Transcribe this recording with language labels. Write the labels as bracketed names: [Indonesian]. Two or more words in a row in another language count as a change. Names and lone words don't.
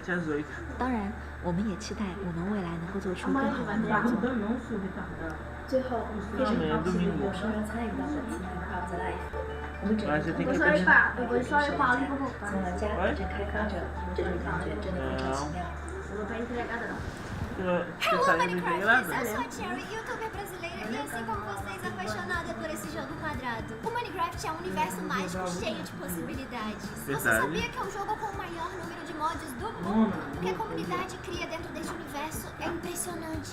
[Chinese] 当然，我们也期待我们未来能够做出更好玩的模组。最后，非常高兴有熟人参与到本次 Minecraft Live。我们整个团队从玩家到开发者，这种感觉真的非常奇妙。 [English] Hello, Minecrafters! [Portuguese] Eu sou a Cherry, youtuber brasileira, e assim como vocês, apaixonada por esse jogo quadrado. O Minecraft é um universo mágico cheio de possibilidades. Você sabia que é o jogo com o maior número de mods do mundo? O que a comunidade cria dentro deste universo é impressionante.